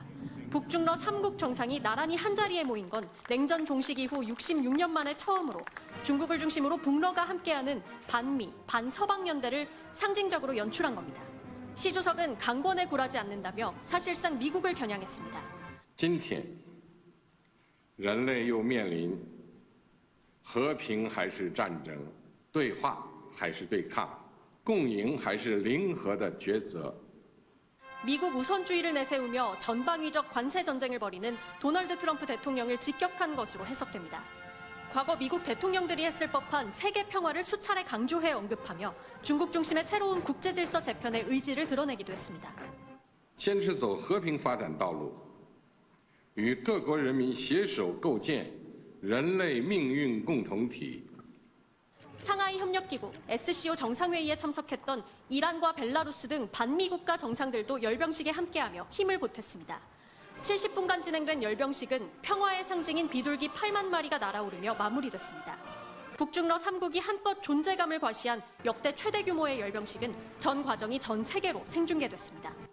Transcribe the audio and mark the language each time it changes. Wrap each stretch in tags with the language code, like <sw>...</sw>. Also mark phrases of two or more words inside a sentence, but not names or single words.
<ko>북중러 3국 정상이 나란히 한자리에 모인 건 냉전 종식 이후 66년 만에 처음으로 중국을 중심으로 북러가 함께하는 반미, 반서방 연대를 상징적으로 연출한 겁니다. 시 주석은 강권에 굴하지 않는다며 사실상 미국을 겨냥했습니다.</ko> <zh>今天人类又面临和平还是战争、对话还是对抗、共赢还是零和的抉择。</zh> <ko>미국 우선주의를 내세우며 전방위적 관세 전쟁을 벌이는 도널드 트럼프 대통령을 직격한 것으로 해석됩니다. 과거 미국 대통령들이 했을 법한 세계 평화를 수차례 강조해 언급하며 중국 중심의 새로운 국제 질서 재편의 의지를 드러내기도 했습니다.</ko> <zh>坚持走和平发展道路，与各国人民携手构建人类命运共同体。</zh> <ko>상하이 협력기구 SCO 정상회의에 참석했던 이란과 벨라루스 등 반미 국가 정상들도 열병식에 함께하며 힘을 보탰습니다. 70분간 진행된 열병식은 평화의 상징인 비둘기 8만 마리가 날아오르며 마무리됐습니다. 북중러 3국이 한껏 존재감을 과시한 역대 최대 규모의 열병식은 전 과정이 전 세계로 생중계됐습니다.</ko>